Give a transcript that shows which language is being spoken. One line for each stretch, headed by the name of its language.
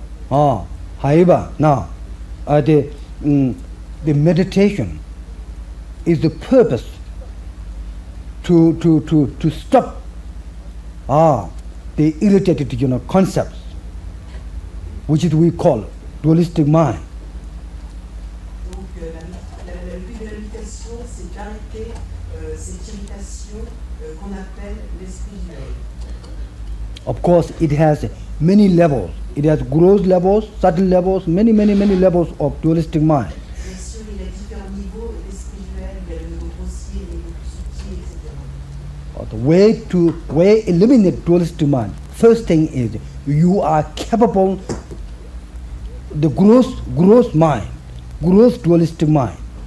English: However, now the meditation is the purpose to stop the irritated concepts, which is we call dualistic mind.
French: Donc le but de la méditation, c'est d'arrêter cette irritation qu'on appelle l'esprit duel.
English: Of course, it has many levels. It has gross levels, subtle levels, many levels of dualistic mind.
French: Bien sûr, il y a différents niveaux d'esprit duel, il y a le niveau grossier, le niveau plus subtil, etc.
English: The way to eliminate dualistic mind, first thing is you are capable the gross mind, gross dualistic mind.